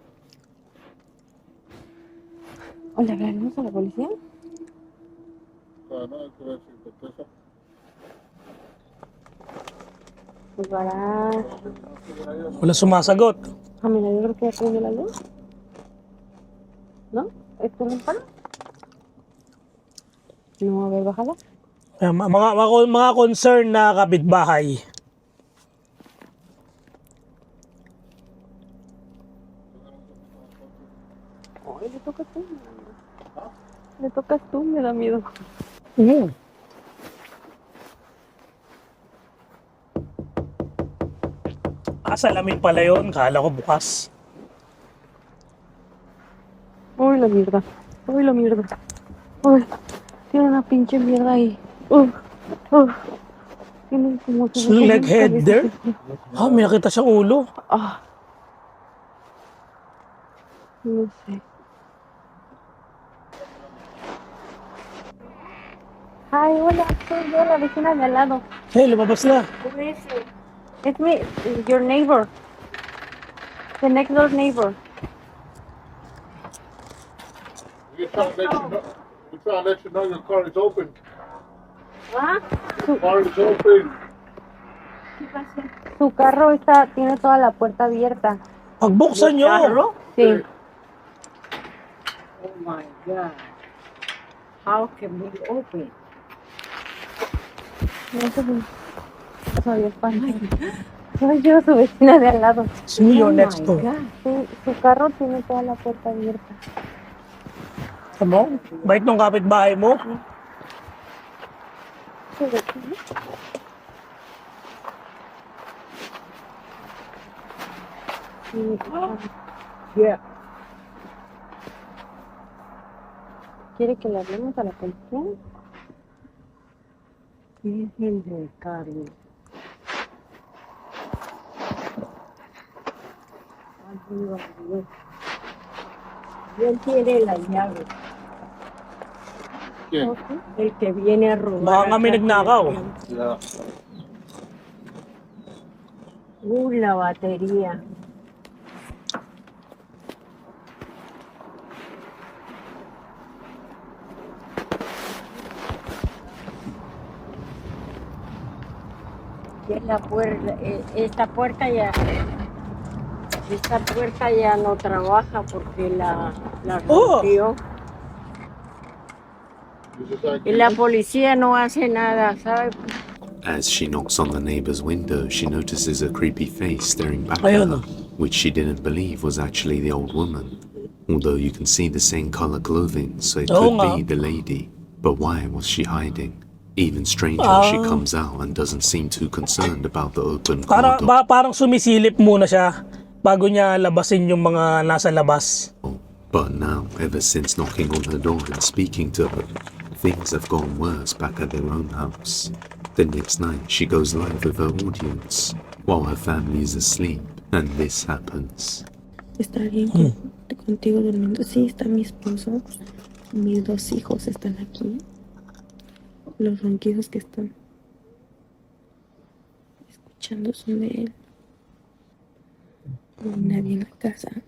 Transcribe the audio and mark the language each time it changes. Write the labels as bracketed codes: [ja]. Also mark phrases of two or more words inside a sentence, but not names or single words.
[es] ¿O le hablamos a la policía? Para... [tl] Wala sumasagot. [es] Ah, mira, yo creo que ya prende la luz. ¿No? ¿Esto no para? No, a ver, bájala. [tl] Mga concern na kapitbahay. Ay, [es] le tocas tú. Le tocas tú, me da miedo. [tl] Salamin pala yun. Kala ko bukas. Uy, [es] la mierda. Uy, la mierda. Uy, tiene una pinche mierda ahí. Tiene como si [en] It's like head there. [tl] Ah, may nakita siyang ulo. [es] Ah. No sé. Ay, hola, soy yo, la vecina de al lado. [tl] Hey, lumabas na. [en] Who is it? It's me, your neighbor. The next door neighbor. We're trying to let you know your car is open. [es] ¿Ah? [en] Car is open. [es] Su carro tiene toda la puerta abierta. [tl] Pagbuksan nyo. [es] ¿Carro? Sí. [en] Oh my God. How can we open? [es] No sé si soy espantosa. Soy yo, su vecina de al lado. [en] See you Oh next my door. God. [es] Su carro tiene toda la puerta abierta. [tl] Ano? Bait nung kapitbahay mo? [es] Su vecina. [en] Yeah. [es] ¿Quiere que le hablemos a la policía? Virgen del Carmen. Ayúdame, Dios. ¿Quién tiene la llave? ¿Quién? El que viene a robar. [tl] Baka kami [es] acá. [tl] nagnakaw. [en] Yeah. [es] La batería. Y es la puerta, esta puerta ya no trabaja porque la rompió. [en] This is like [es] Y la policía no hace nada, ¿sabes? [en] As she knocks on the neighbor's window, she notices a creepy face staring back at [tl] Ayun. [en] her, which she didn't believe was actually the old woman. Although you can see the same color clothing, so it [tl] Oo [en] could [tl] nga. [en] be the lady. But why was she hiding? Even stranger, she comes out and doesn't seem too concerned about the open car door. [tl] Parang sumisilip muna siya bago niya labasin yung mga nasa labas. [en] But now, ever since knocking on her door and speaking to her, things have gone worse back at their own house. The next night, she goes live with her audience, while her family is asleep, and this happens. [es] ¿Está bien contigo durmiendo? Sí, está mi esposo. Mis dos hijos están aquí. Los ronquidos que están escuchando son de él. No hay nadie en la casa.